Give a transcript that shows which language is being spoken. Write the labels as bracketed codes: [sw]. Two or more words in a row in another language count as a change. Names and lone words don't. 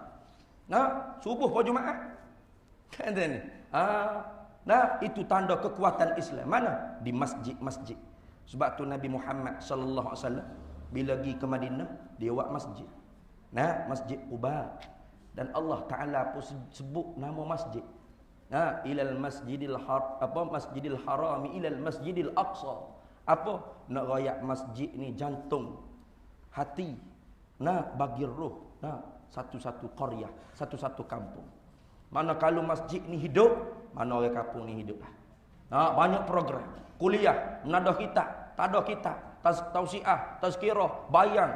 [ms] Subuh pada Jumaat. Kan ni. Itu tanda kekuatan Islam. Mana? Di masjid-masjid. Sebab tu Nabi Muhammad [ar] صلى الله عليه وسلم [ms] bila pergi ke Madinah, dia buat masjid. Masjid Quba. Dan Allah Taala pun sebut nama masjid. [ar] إلى المسجد المسجد الحرام إلى المسجد الأقصى. [ms] Apa? Nak royak masjid ni jantung hati. Bagi roh. Satu-satu qaryah, satu-satu kampung. Mana kalau masjid ni hidup, mana orang kampung ni hidup lah. Banyak program. Kuliah, menadah kitab, tak ada kitab, tausiah, tazkirah, bayang.